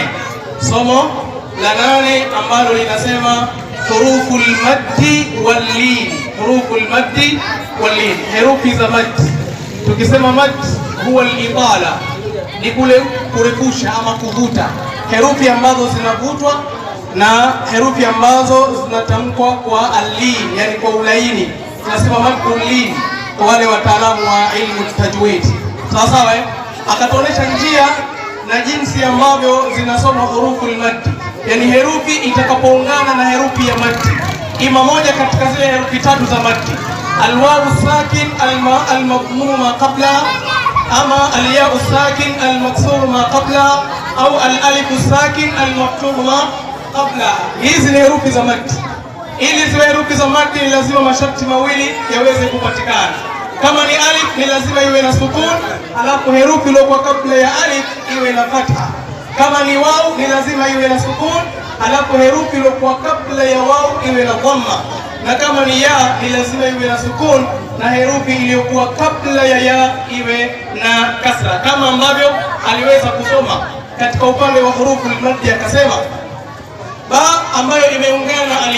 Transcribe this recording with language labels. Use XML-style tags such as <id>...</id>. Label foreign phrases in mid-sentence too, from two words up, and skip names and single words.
<sw>Somo la 8 ambalo linasema</sw> <ar>حروف المد واللين. حروف المد واللين,</ar> <sw>herufi za maddi. Tukisema maddi</sw> <ar>هو الإطالة,</ar> <sw>ni kule kurefusha ama kuvuta, herufi ambazo zinavutwa na herufi ambazo zinatamkwa kwa al-lin, yani kwa ulaini. Tunasema</sw> <ar>مد اللين</ar> <sw>kwa wale wataalamu wa</sw> <ar>علم التجويد.</ar> <sw>Sawa akatuonesha njia na jinsi ambavyo zinasoma</sw> <ar>حروف المد,</ar> <sw>yani herufi itakapoungana na herufi ya maddi, ima moja katika zile herufi 3 za maddi,</sw> <ar>الواو ساكن المضموم قبل,</ar> <sw>ama</sw> <ar>الياء ساكن المكسور ما قبل,</ar> <sw>au</sw> <ar>الألف ساكن المكتوب ما قبل.</ar> <sw>Hizi ni herufi za maddi. Ili ziwe herufi za maddi ni lazima masharti mawili yaweze kupatikana. Kama ni alif ni lazima iwe na sukun, alafu herufi iliyokuwa kabla ya alif iwe na fatha. Kama ni wau ni lazima iwe na sukun, alafu herufi iliyokuwa kabla ya wau iwe na dhamma, na kama ni ya ni lazima iwe na sukun na herufi iliyokuwa kabla ya ya iwe na kasra, kama ambavyo aliweza kusoma katika upande wa</sw> <ar>حروف المد</ar> <sw>akasema ba ambayo imeungana na alif.</sw>